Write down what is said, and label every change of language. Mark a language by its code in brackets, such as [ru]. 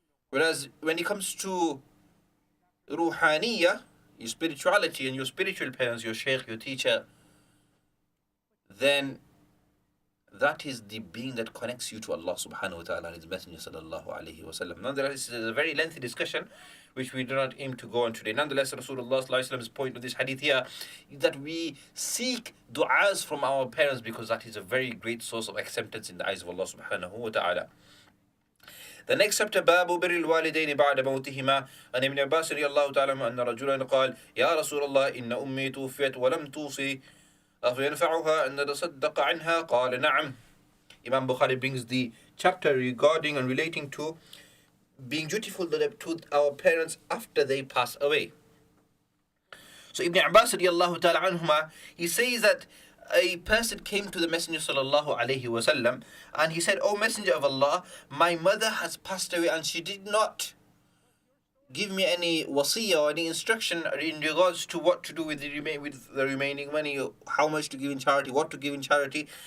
[en] Whereas when it comes to ruhaniyah, your spirituality and your spiritual parents, your sheikh, your teacher, then that is the being that connects you to Allah subhanahu wa ta'ala and His Messenger sallallahu alayhi wa sallam. Nonetheless, this is a very lengthy discussion which we do not aim to go on today. Nonetheless, Rasulullah sallallahu alayhi wa sallam's point of this hadith here is that we seek du'as from our parents, because that is a very great source of acceptance in the eyes of Allah subhanahu wa ta'ala. [ar] The next chapter, باب بر الوالدين بعد موتهما. عن ابن عباس رضي الله تعالى عنه أن رجلا قال يا رسول الله إن أمي توفيت ولم توصي أفينفعها أن نتصدق عنها؟ قال نعم. [en] Imam Bukhari brings the chapter regarding and relating to being dutiful to our parents after they pass away. So Ibn Abbas radiallahu ta'ala anhuma, he says that a person came to the Messenger sallallahu alayhi wasallam and he said, "O Messenger of Allah, my mother has passed away and she did not give me any wasiyah or any instruction in regards to what to do with the remaining money, how much to give in charity, what to give in charity.